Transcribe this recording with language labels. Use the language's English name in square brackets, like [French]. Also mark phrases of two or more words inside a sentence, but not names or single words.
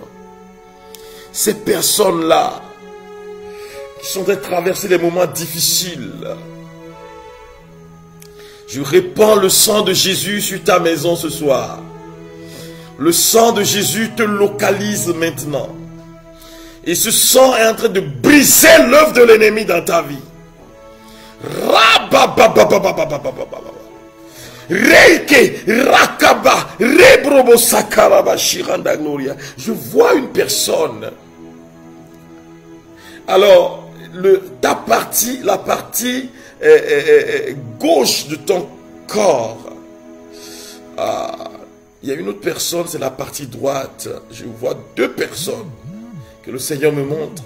[French] Ces personnes-là qui sont en train de traverser des moments difficiles, je répands le sang de Jésus sur ta maison ce soir. Le sang de Jésus te localise maintenant. Et ce sang est en train de briser l'œuvre de l'ennemi dans ta vie. Reike, rakaba, rebrobo sakaraba, shiranda gloria. Je vois une personne. Alors, la partie gauche de ton corps. Il y a une autre personne, c'est la partie droite. Je vois deux personnes que le Seigneur me montre.